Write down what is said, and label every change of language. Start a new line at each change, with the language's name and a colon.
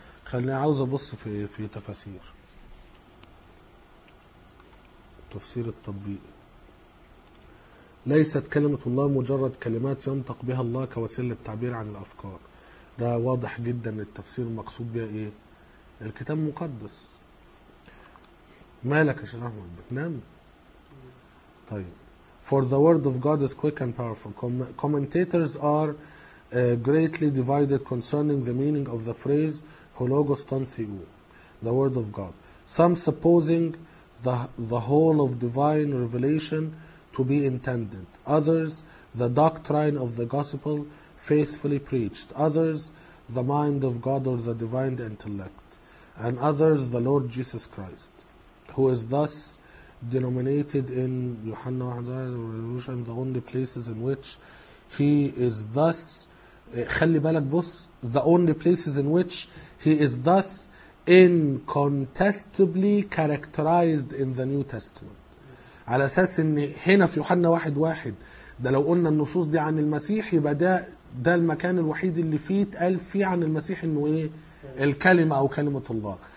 Arabic: خليني عاوز أبص في تفسير تفسير التطبيق. ليست كلمة الله مجرد كلمات ينطق بها الله كوسيلة للتعبير عن الأفكار، ده واضح جدا التفسير المقصود بها إيه، الكتاب المقدس. مالك يا شيخ أحمد بتنام؟ طيب
English: For the word of God is quick and powerful. Commentators are greatly divided concerning the meaning of the phrase Hologos ton theou, the word of God. Some supposing the whole of divine revelation to be intended. Others, the doctrine of the gospel faithfully preached. Others, the mind of God or the divine intellect. And others, the Lord Jesus Christ, who is thus denominated in Yohanna 1 and the only places in which he is thus
Arabic: خلي بالك بص
English: the only places in which he is thus incontestably characterized in the New Testament
Arabic: على أساس أن هنا في يوحنا 1:1 ده لو قلنا النصوص دي عن المسيح يبقى ده المكان الوحيد اللي فيه تقال فيه عن المسيح أنه إيه الكلمة أو كلمة الله.